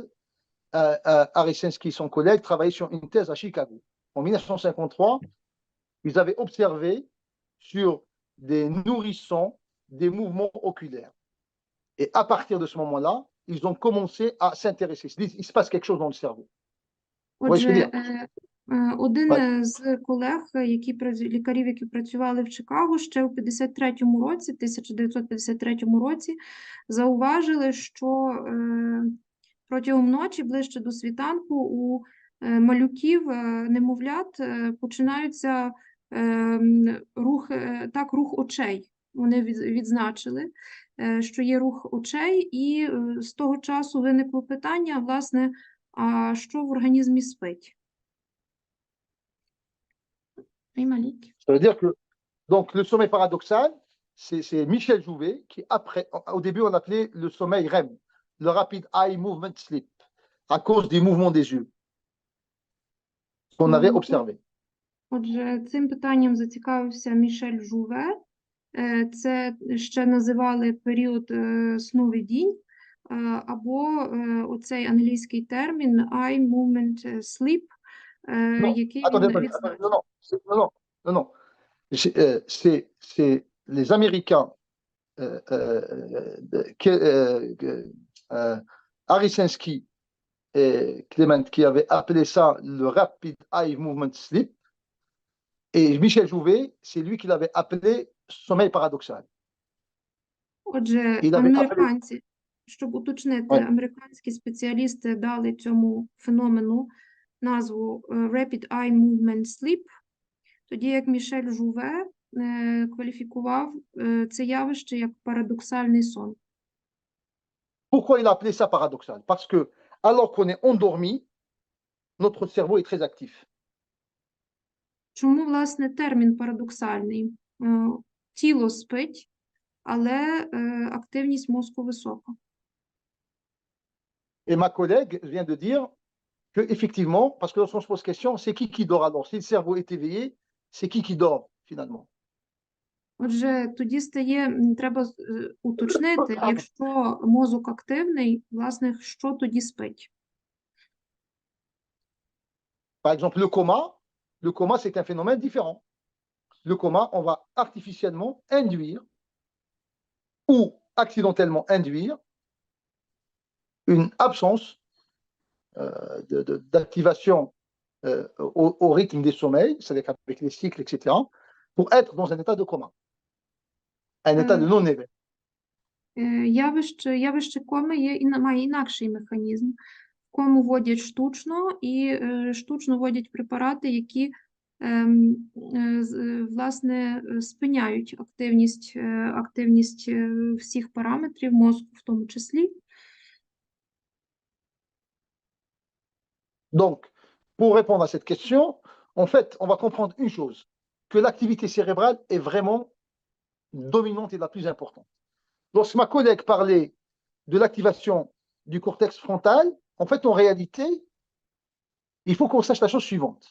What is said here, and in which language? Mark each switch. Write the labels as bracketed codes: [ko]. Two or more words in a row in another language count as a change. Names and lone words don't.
[fr] Arisensky et son collègue travaillaient sur une thèse à Chicago. En 1953, ils avaient observé sur des nourrissons des mouvements oculaires. Et à partir de ce moment-là, ils ont commencé à s'intéresser. Il se passe quelque chose dans le cerveau. Oui, je veux [uk] Отже, [fr] dire. [uk] один з колег, лікарів, які працювали в Чикаго ще у 1953 році, зауважили, що протягом ночі, ближче до світанку, у малюків, немовлят, починаються рух очей. Вони відзначили, що є рух очей, і з того часу виникло питання, власне, а що в організмі спить? [fr] Ça veut dire que donc, le sommeil paradoxal, c'est Michel Jouvet qui, après, au début, on appelait le sommeil REM, le [en] Rapid Eye Movement Sleep, [fr] à cause des mouvements des yeux qu'on avait observé. [uk] Отже, цим питанням зацікавився Мішель Жуве. Це ще називали період сновидінь, або оцей англійський термін [en] Eye Movement Sleep, [uk] який він відзначив. [fr] Non. C'est les Américains, Arisensky et Clement, qui avaient appelé ça le [en] Rapid Eye Movement Sleep. [fr] Et Michel Jouvet, c'est lui qui l'avait appelé sommeil paradoxal. [uk] Отже, [fr] Il avait appelé... [uk] американці, щоб уточнити, американські спеціалісти дали цьому феномену назву [en] Rapid Eye Movement Sleep, [uk] тоді як Мішель Жуве кваліфікував це явище як парадоксальний сон. [fr] Pourquoi il a appelé ça paradoxal? Parce que, alors qu'on est endormi, notre cerveau est très actif. [uk] Чому, власне, термін парадоксальний? Тіло спить, але активність мозку висока. [fr] Et ma collègue vient de dire que, effectivement, parce que lorsqu'on se pose question, c'est qui dort alors? Si le cerveau est éveillé, c'est qui dort finalement? [uk] Отже, тоді треба уточнити, якщо мозок активний, власне, що тоді спить? [fr] Par exemple, le coma, c'est un phénomène différent. Le coma, on va artificiellement induire ou accidentellement induire une absence d'activation au rythme des sommeils, c'est-à-dire avec les cycles, etc., pour être dans un état de coma, un état de non-éveil. [uk] Явище коми має інакший механізм. Кому вводять штучно, і штучно вводять препарати, які, власне, спиняють активність всіх параметрів мозку в тому числі. [fr] Donc, pour répondre à cette question, en fait, on va comprendre une chose, que l'activité cérébrale est vraiment dominante et la plus importante. Lorsque ma collègue parlait de l'activation du cortex frontal, en fait, en réalité, il faut qu'on sache la chose suivante.